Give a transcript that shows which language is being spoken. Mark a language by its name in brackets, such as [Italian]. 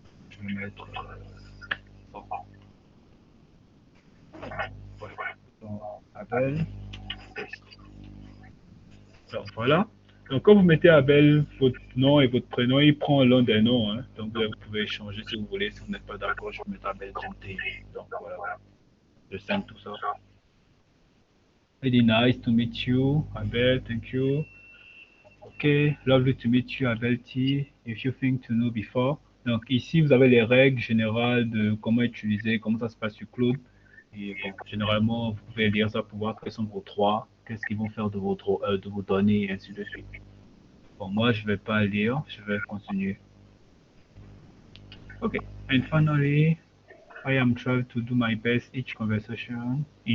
[French] Je vais mettre, bon, ouais, donc, Abel. Donc voilà. Donc quand vous mettez Abel, votre nom et votre prénom, il prend l'un des noms. Hein. Donc vous pouvez changer si vous voulez. Si vous n'êtes pas d'accord, je vais mettre Abel grand T. Donc voilà. Je sens tout ça. [English] Very nice to meet you, Abel. Thank you. Okay, lovely to meet you, Abel T. If you think to know before. [French] Donc ici, vous avez les règles générales de comment utiliser, comment ça se passe sur Claude. Et bon, généralement, vous pouvez lire ça pour voir quels sont vos droits, qu'est-ce qu'ils vont faire de vos données et ainsi de suite. Bon, moi, je vais pas lire, je vais continuer. [English] Okay, and finally, I am trying to do my best in each conversation.